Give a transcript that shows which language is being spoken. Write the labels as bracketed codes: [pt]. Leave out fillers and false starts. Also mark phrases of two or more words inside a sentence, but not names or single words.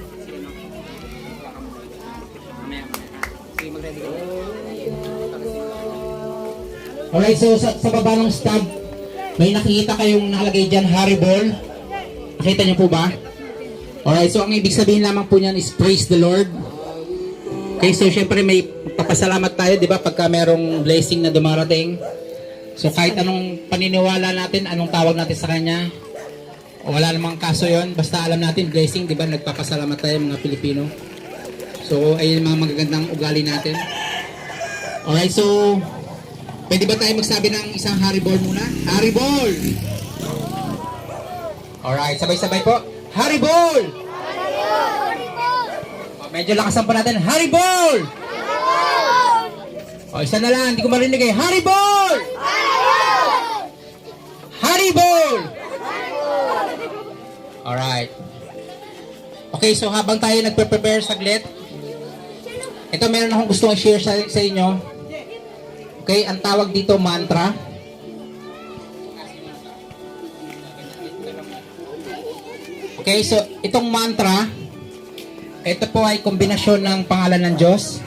[tl] Alright, so sa baba ng stub, may nakikita kayong nakalagay dyan, Haribol. Nakita niyo po ba? Alright, so ang ibig sabihin lamang po niyan is [en] praise the Lord. [tl] Okay, so syempre may papasalamat tayo, di ba, pagka merong blessing na dumarating. So kahit anong paniniwala natin, anong tawag natin sa Kanya, wala namang kaso yon, basta alam natin blessing, di ba, nagpapasalamat tayo mga Pilipino. So ayun mga magagandang ugali natin. Alright, so pwede ba tayo magsabi ng isang Haribol muna? Haribol! Alright, sabay-sabay po. Haribol! Medyo lakasan pa natin. Haribol! O, isa na lang. Hindi ko marinig eh. Haribol! Haribol! Alright. Okay, so habang tayo nagpe-prepare saglit, ito meron akong gusto i-share sa inyo. Okay, ang tawag dito mantra. Okay, so itong mantra, ito po ay kombinasyon ng pangalan ng Diyos.